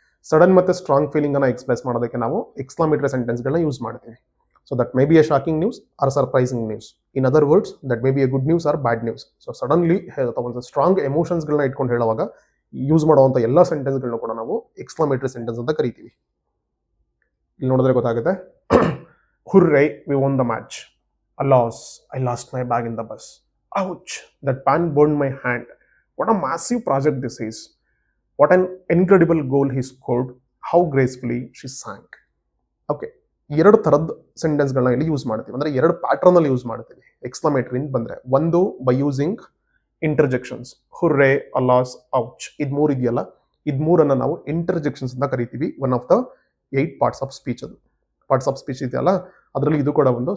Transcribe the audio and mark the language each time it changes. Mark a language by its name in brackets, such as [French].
[Kannada] Sudden ಮತ್ತು strong ಫೀಲಿಂಗನ್ನು express ಮಾಡೋದಕ್ಕೆ ನಾವು ಎಕ್ಸ್ಕ್ಲಮೇಟರಿ ಸೆಂಟೆನ್ಸ್ಗಳನ್ನ ಯೂಸ್ ಮಾಡ್ತೀವಿ. [English] So that may be a shocking news or surprising news. In other words, that may be a good news or bad news. [Kannada] So suddenly ಅಥವಾ ಒಂದು strong ಎಮೋಷನ್ಸ್ಗಳನ್ನ ಇಟ್ಕೊಂಡು ಹೇಳುವಾಗ use ಮಾಡುವಂಥ ಎಲ್ಲ ಸೆಂಟೆನ್ಸ್ಗಳನ್ನ ಕೂಡ ನಾವು ಎಕ್ಸ್ಕ್ಲಮೇಟರಿ ಸೆಂಟೆನ್ಸ್ ಅಂತ ಕರಿತೀವಿ. ಇಲ್ಲಿ ನೋಡಿದ್ರೆ ಗೊತ್ತಾಗುತ್ತೆ. [English] Hurray, we won the match. Alas, I lost my bag in the bus. Ouch, that pan burned my hand. What a massive project this is. What an incredible goal he scored. How gracefully she sank. [Kannada] Okay, 2 ಥರದ ಸೆಂಟೆನ್ಸ್ಗಳನ್ನ ಇಲ್ಲಿ use ಮಾಡ್ತೀವಿ. ಅಂದರೆ 2 pattern ಅಲ್ಲಿ use ಮಾಡ್ತೀವಿ exclamatory ಅಂತ ಬಂದರೆ. [English] ಒಂದು by using interjections, hurray, alas, ouch. [Kannada] ಇದು 3 ಇದೆಯಲ್ಲ, ಇದು 3ಅನ್ನು ನಾವು ಇಂಟರ್ಜೆಕ್ಷನ್ಸ್ ಅಂತ ಕರಿತೀವಿ. [English] One of the 8 parts of speech. [Kannada] ಅದು ಪಾರ್ಟ್ಸ್ ಆಫ್ ಸ್ಪೀಚ್ ಇದೆಯಲ್ಲ, ಅದರಲ್ಲಿ ಇದು ಕೂಡ ಒಂದು.